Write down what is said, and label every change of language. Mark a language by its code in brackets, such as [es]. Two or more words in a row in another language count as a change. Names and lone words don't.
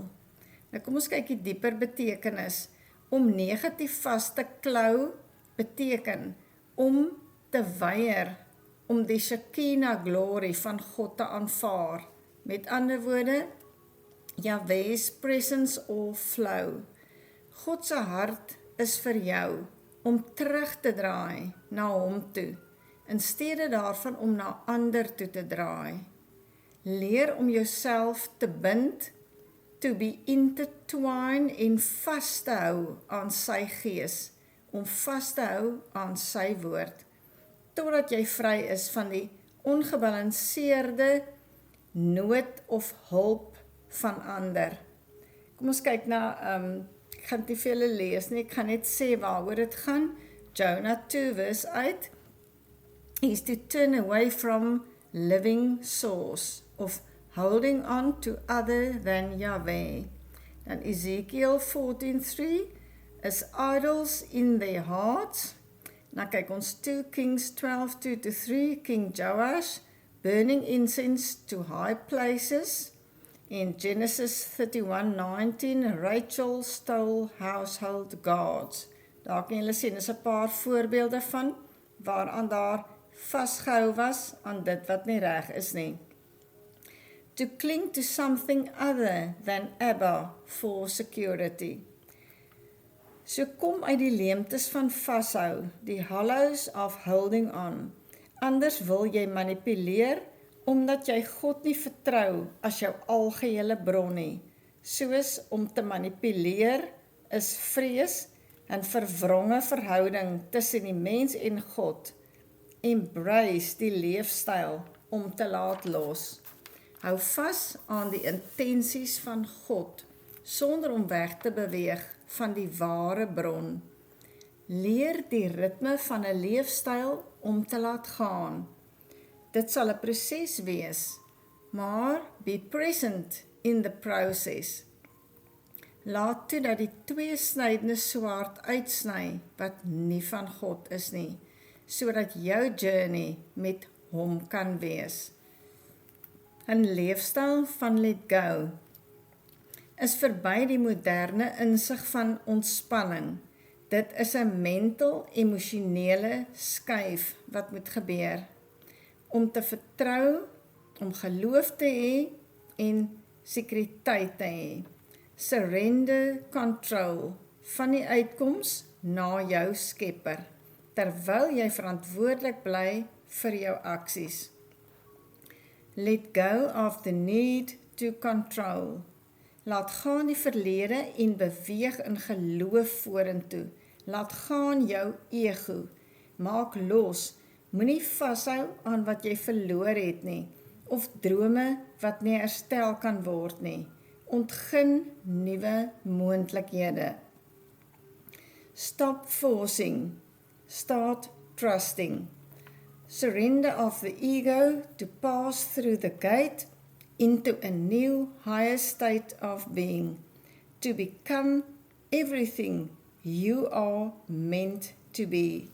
[af] Nou kom ons kyk die dieper betekenis. Om negatief vas te klou beteken om te weier om die Shekinah glory van God te aanvaar. Met ander woorde, [en] Yahweh's presence or flow. [af] God se hart is vir jou om terug te draai na hom toe, in steede daarvan om na ander toe te draai. Leer om jouself te bind, [en] to be intertwined [af] en vas te hou aan sy gees, om vas te hou aan sy woord, totdat jy vry is van die ongebalanseerde nood of hulp van ander. Kom ons kyk na, ek gaan nie vir julle lees nie, ek gaan net sê waaroor dit gaan. [en] Jonah 2 vers 8 is to turn away from living source of holding on to other than Yahweh. Dan Ezekiel 14:3 is idols in their hearts. [af] Dan kyk ons [en] 2 Kings 12:2-3, King Joash, burning incense to high places. In Genesis 31:19, Rachel stole household gods. [af] Daar kan julle sien, is 'n paar voorbeelde van waaraan daar vasgehou was aan dit wat nie reg is nie. [en] To cling to something other than Abba for security. [af] So kom uit die leemtes van vashou, die [en] hollows of holding on. [af] Anders wil jy manipuleer, omdat jy God nie vertrou as jou algehele bron nie. Soos om te manipuleer is vrees en verwronge verhouding tussen die mens en God. Embrace die leefstyl om te laat los. Hou vas aan die intensies van God, sonder om weg te beweeg van die ware bron. Leer die ritme van 'n leefstyl om te laat gaan. Dit sal 'n proses wees, maar [en] be present in the process. [af] Laat toe dat die tweesnydende swaard uitsny wat nie van God is nie, sodat jou journey met hom kan wees. 'n leefstyl van [en] let go [af] is verby die moderne insig van ontspanning. Dit is 'n mental-emosionele skuif wat moet gebeur. Om te vertrou, om geloof te hê en sekuriteit te hê. [en] Surrender control [af] van die uitkoms na jou skepper, terwyl jy verantwoordelik bly vir jou aksies. [en] Let go of the need to control. [af] Laat gaan die verlede en beweeg in geloof vorentoe. Laat gaan jou ego. Maak los. Moenie vashou aan wat jy verloor het nie, of drome wat nie herstel kan word nie. Ontgin nuwe moontlikhede. [en] Stop forcing. Start trusting. Surrender of the ego to pass through the gate into a new, higher state of being, to become everything you are meant to be.